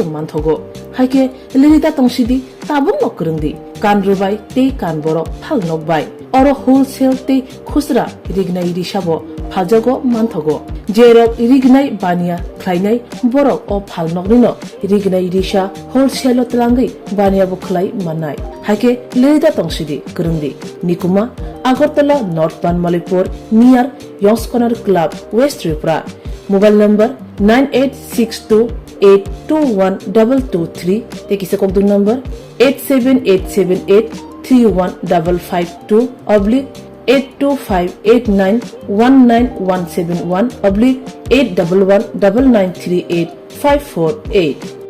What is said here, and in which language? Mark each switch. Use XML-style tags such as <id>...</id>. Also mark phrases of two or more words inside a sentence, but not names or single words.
<trp>मानथगो हाइके लिरिदा तंसिदि ताबुन नकरंदि कानरुबाय ते कानबरो फाल नकबाय अरो होलसेल ते खुसरा रिगनाय रिसाबो फाजगो मानथगो जेरब रिगनाय बानिया ख्लायनाय बरक अ फाल नकनिनो रिगनाय रिसा होलसेल तलांगै बानिया बो ख्लाय माननाय हाइके लिरिदा तंसिदि करंदि निकुमा आगरतला नॉर्थ बानमालीपुर नियर यंग्स कॉर्नर क्लब वेस्ट त्रिपुरा</trp> <en>mobile number</en> <trp>9862821223 tekisa kokdung number 87878315552 82589119171/8119938</trp>